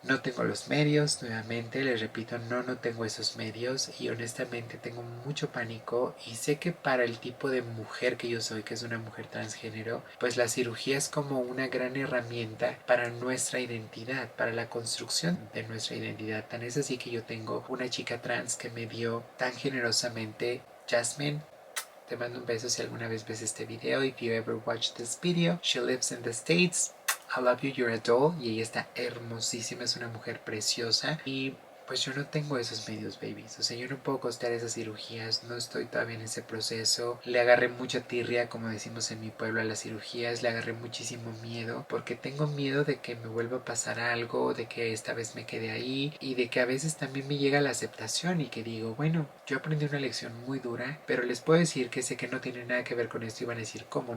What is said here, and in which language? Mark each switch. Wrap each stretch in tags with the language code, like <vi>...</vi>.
<es>No tengo los medios, nuevamente les repito, no tengo esos medios y honestamente tengo mucho pánico, y sé que para el tipo de mujer que yo soy, que es una mujer transgénero, pues la cirugía es como una gran herramienta para nuestra identidad, para la construcción de nuestra identidad. Tan es así que yo tengo una chica trans que me dio tan generosamente. Jasmine, te mando un beso si alguna vez ves este video.</es> <en>If you ever watch this video, she lives in the States. I love you, you're a doll.</en> <es>Y ella está hermosísima, es una mujer preciosa. Y pues yo no tengo esos medios, babies. O sea, yo no puedo costear esas cirugías, no estoy todavía en ese proceso. Le agarré mucha tirria, como decimos en mi pueblo, a las cirugías. Le agarré muchísimo miedo, porque tengo miedo de que me vuelva a pasar algo, de que esta vez me quede ahí, y de que a veces también me llega la aceptación y que digo, bueno, yo aprendí una lección muy dura, pero les puedo decir que sé que no tiene nada que ver con esto. Y van a decir, ¿cómo?</es>